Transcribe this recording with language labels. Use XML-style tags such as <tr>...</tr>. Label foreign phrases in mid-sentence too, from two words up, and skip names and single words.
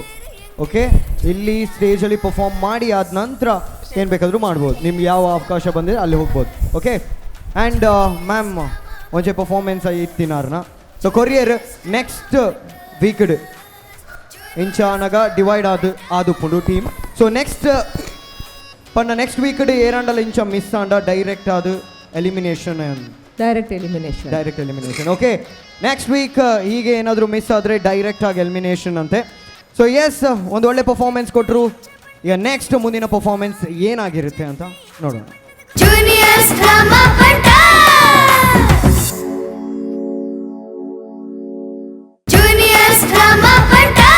<kn>ಓಕೆ, ಇಲ್ಲಿ ಸ್ಟೇಜಲ್ಲಿ ಪರ್ಫಾರ್ಮ್ ಮಾಡಿ ಆದ ನಂತರ ಏನು ಬೇಕಾದರೂ ಮಾಡ್ಬೋದು. ನಿಮ್ಗೆ ಯಾವ ಅವಕಾಶ ಬಂದಿದೆ ಅಲ್ಲಿ ಹೋಗ್ಬೋದು.</kn> <tcy>ಓಕೆ,</tcy> <en>and ma'am</en> <tcy>ಒಂಚೆ ಪರ್ಫಾರ್ಮೆನ್ಸ್ ಇತ್ತಿನಾರ್ನ ಸೊ ಕೊರಿಯರ್ ನೆಕ್ಸ್ಟ್ ವೀಕ್ಡ್ ಇಂಚಾನಗ ಡಿವೈಡ್ ಆದುಪ್ಪುಂಡು ಟೀಮ್.</tcy> <en>so next</en> <tcy>ಪಂಡ ನೆಕ್ಸ್ಟ್ ವೀಕ್ಡ್ ಏರಂಡಲ ಇಂಚ ಮಿಸ್ ಆಂಡ ಡೈರೆಕ್ಟ್ ಆದು ಎಲಿಮಿನೇಷನ್.</tcy> <en>direct elimination.</en> <kn>ಓಕೆ,</kn> <en>next week</en> <kn>ಹೀಗೆ ಏನಾದರೂ ಮಿಸ್ ಆದರೆ ಡೈರೆಕ್ಟ್ ಆಗಿ ಎಲಿಮಿನೇಷನ್ ಅಂತೆ.</kn> <en>so yes,</en> <kn>ಒಂದು ಒಳ್ಳೆ ಪರ್ಫಾರ್ಮೆನ್ಸ್ ಕೊಟ್ಟರು. ಈಗ ನೆಕ್ಸ್ಟ್ ಮುಂದಿನ ಪರ್ಫಾರ್ಮೆನ್ಸ್ ಏನಾಗಿರುತ್ತೆ ಅಂತ ನೋಡೋಣ.</kn> <en>juniors drama</en> <tcy>ಪಂಡ,</tcy> <en>juniors drama</en> <tcy>ಪಂಡ.</tcy>